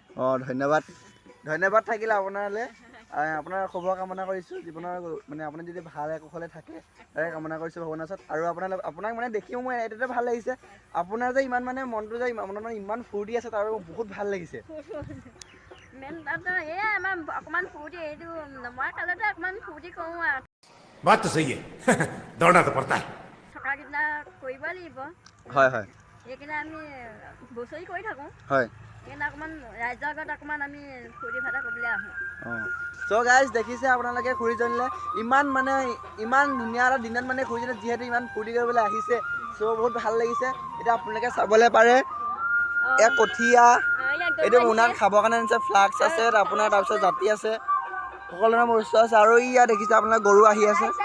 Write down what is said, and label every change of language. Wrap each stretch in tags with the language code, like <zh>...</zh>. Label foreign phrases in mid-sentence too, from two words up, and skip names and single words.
<as>অঁ ধন্যবাদ থাকিলে আপোনালৈ আপোনাৰ শুভ কামনা কৰিছোঁ জীৱনৰ মানে আপুনি যদি ভালে কুশলে থাকে তাকে কামনা কৰিছোঁ ভগৱানৰ ওচৰত আৰু আপোনাক মানে দেখিও মই এইটোতে ভাল লাগিছে আপোনাৰ যে ইমান মানে মনটো যে মনত মানে ইমান ফূৰ্তি আছে তাৰ বহুত ভাল লাগিছে মেইন এই আমাৰ অকণমান ফূৰ্তি এইটো নমৰা কালতে অকণমান ফূৰ্তি কৰোঁ আৰু</as> <hi>बात तो सही है दौड़ना तो पड़ता है</hi> <as>থকাকেইটা কৰিব লাগিব হয় হয় সেইকাৰণে আমি বছৰি কৰি থাকোঁ হয় সেইকাৰণে অকণমান ৰাইজৰ আগত অকণমান আমি ফূৰ্তি ফাৰ্তা কৰিবলৈ আহোঁ অঁ</as> <en>so guys</en> <as>দেখিছে আপোনালোকে খুৰীজনীলৈ ইমান ধুনীয়া এটা দিনত মানে খুৰীজনী যিহেতু ইমান ফূৰ্তি কৰিবলৈ আহিছে চ' বহুত ভাল লাগিছে এতিয়া আপোনালোকে চাবলৈ পাৰে এয়া কঠীয়া এইটো মোনাত খাবৰ কাৰণে আনিছে ফ্লাক্স আছে আপোনাৰ তাৰপিছত জাতি আছে সকলো ধৰণৰ বস্তু আছে আৰু ইয়াত দেখিছে আপোনাৰ গৰু আহি আছে</as>